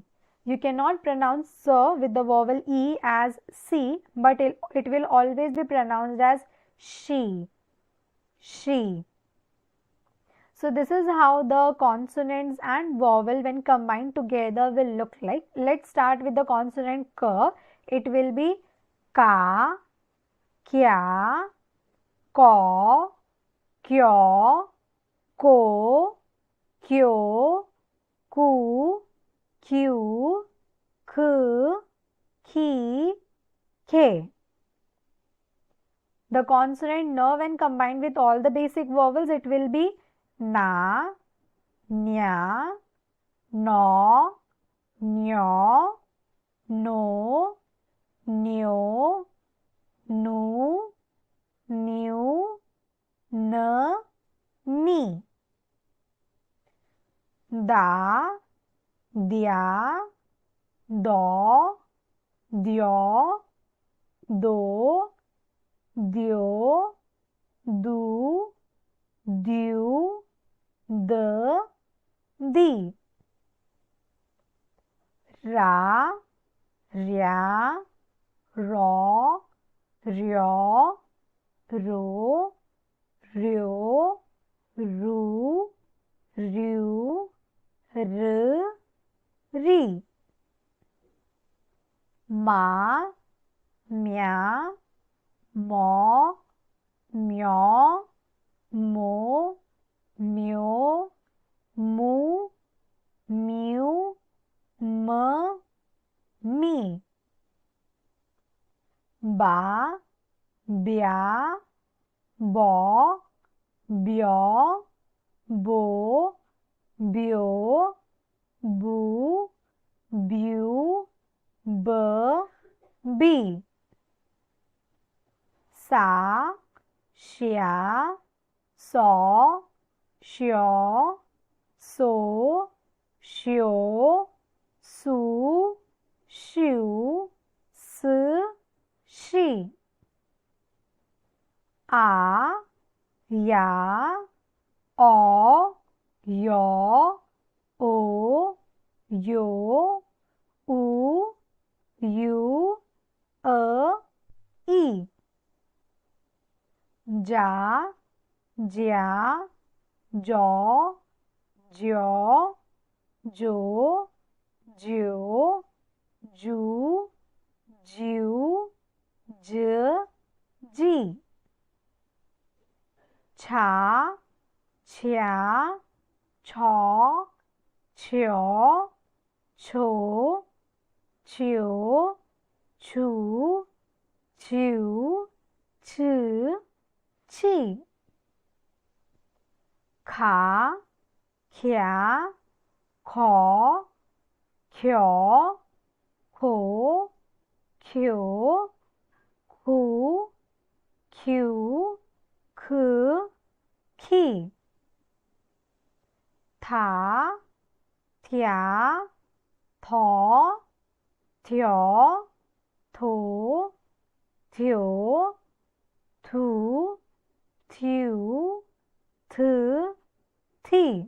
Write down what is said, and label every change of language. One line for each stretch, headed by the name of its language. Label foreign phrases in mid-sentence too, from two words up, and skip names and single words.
English: You cannot pronounce S with the vowel E as C, but it will always be pronounced as she. She. So this is how the consonants and vowel when combined together will look like. Let's start with the consonant K. It will be ka, kya, ko, kyo, ko, kyo, ku, Q, K, Ki, K. The consonant N when combined with all the basic vowels, it will be na, nya, no, nyo, no, nyo, nu, new, n, ni. Da, dya, do, dyo, do, dyo, du, dyu, d, di. Ra, rya, ro, ryo, ro, ryo, ru, ryu, r, ri. Ma, mya, mo, myo, mo, myo, mu, myu, m, mi. Ba, bya, bo, byo, bo, byo, bu, byu, b, bi. Sa, shya, so, shyo, so, shyo, su, shu, s, shi. A, ya, o, yo, o, yo, u, yu, i. Ja, jya, jo, jyo, jo, ज्यो, जू, ज्यू, ज, जी. छा, छ्या, छौ, छ्यो, छो, छ्यो, छू, छ्यू, छ, छी. खा, ख्या, खो, ख्यो, खो, ख्यो, खू, ख्यू, ख, खी. था, थ्या, थो, थ्यो, थो, थ्यो, थू, थ्यू, थ, थी.